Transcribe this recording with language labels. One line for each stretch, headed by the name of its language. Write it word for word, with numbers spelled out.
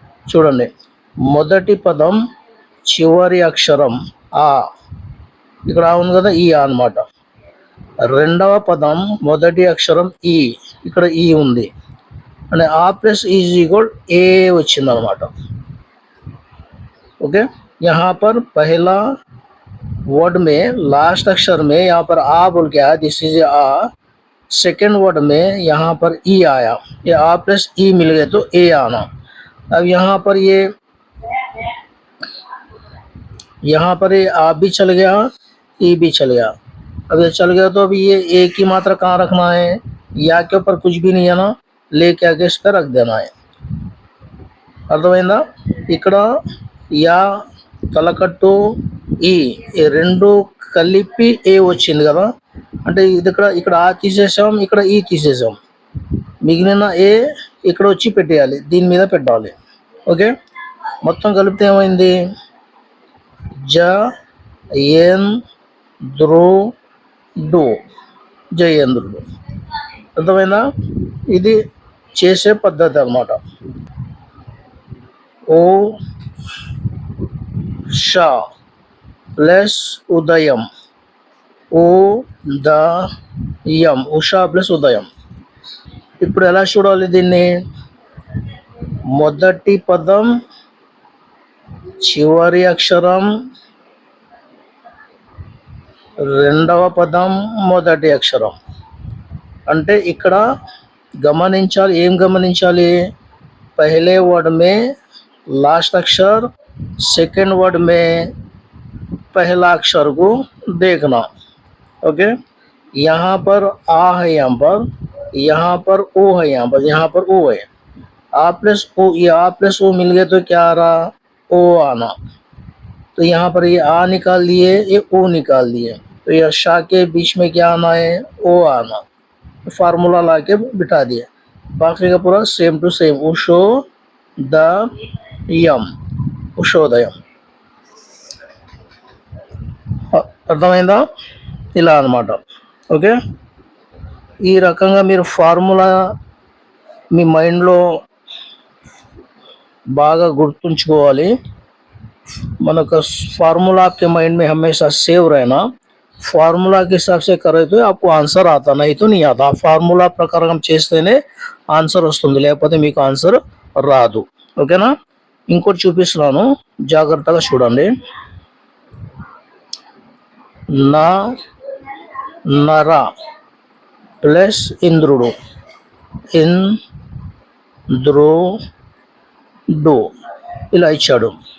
Telugu: చూడండి, మొదటి పదం చివరి అక్షరం ఆ, ఇక్కడ ఆ ఉంది కదా ఈ ఆ అన్నమాట. రెండవ పదం మొదటి అక్షరం ఈ, ఇక్కడ ఈ ఉంది. అంటే ఆ ప్లస్ ఈజ్ ఈక్వల్ ఏ వచ్చింది అన్నమాట.
Hindi: ओके, यहाँ पर पहला वर्ड में लास्ट अक्षर में यहाँ पर आ बोल के आया, this is uh. Second word में यहाँ पर ई आया, ये आ प्लस ई मिल गए तो ए आना. अब यहाँ पर ये यहाँ पर ये आ भी चल गया, ई भी चल गया. अब ये चल गया तो अभी ये ए की मात्रा कहाँ रखना है? या के ऊपर कुछ भी नहीं है ना, लेके आके इस पर रख देना है.
Telugu: అర్థమైందా? ఇక్కడ యా తలకట్టు ఈ ఈ రెండు కలిపి ఏ వచ్చింది కదా. అంటే ఇది ఇక్కడ ఇక్కడ ఆ తీసేసాం, ఇక్కడ ఈ తీసేసాం, మిగిలిన ఏ ఇక్కడ వచ్చి పెట్టేయాలి, దీని మీద పెట్టాలి. ఓకే, మొత్తం కలిపితే ఏమైంది? జ ఏం ద్రో డు, జయేంద్రుడు. అర్థమైందా? ఇది చేసే పద్ధతి అన్నమాట. ఓ షా ప్లస్ ఉదయం, ఓ ద యం, ఉషా ప్లస్ ఉదయం. ఇప్పుడు ఎలా చూడాలి దీన్ని? మొదటి పదం చివరి అక్షరం, రెండవ పదం మొదటి అక్షరం. అంటే ఇక్కడ గమనించాలి, ఏం గమనించాలి?
Hindi: పహలే వర్డ్ మే लास्ट अक्षर, सेकेंड वर्ड में पहला अक्षर को देखना. ओके, यहाँ पर आ है, यहाँ पर यहाँ पर ओ है, यहाँ पर यहाँ पर ओ है. आ प्लस ओ, ये आ प्लस ओ मिल गए तो क्या आ रहा? ओ आना. तो यहाँ पर ये आ निकाल लिए, ये ओ निकाल लिए, तो ये शाह के बीच में क्या आना है? ओ आना. फार्मूला ला के बिठा दिए. बाकी का पूरा सेम टू सेम, उशो द యమ్, ఉషోదయం.
Telugu: అర్థమైందా? ఇలా అన్నమాట. ఓకే, ఈ రకంగా మీరు ఫార్ములా మీ మైండ్లో బాగా గుర్తుంచుకోవాలి.
Hindi: మనకు फार्मूला आपके माइंड में हमेशा सेव रहना. फार्मूला के हिसाब से करे तो आपको आंसर आता, नहीं तो नहीं आता.
Telugu: फार्मूला ప్రకారం చేస్తేనే ఆన్సర్ వస్తుంది, లేకపోతే మీకు ఆన్సర్ రాదు. ఓకేనా? ఇంకోటి చూపిస్తున్నాను, జాగ్రత్తగా చూడండి. నా నర ప్లస్ ఇంద్రుడు ఇన్ ద్రో డు, ఇలా ఇచ్చాడు.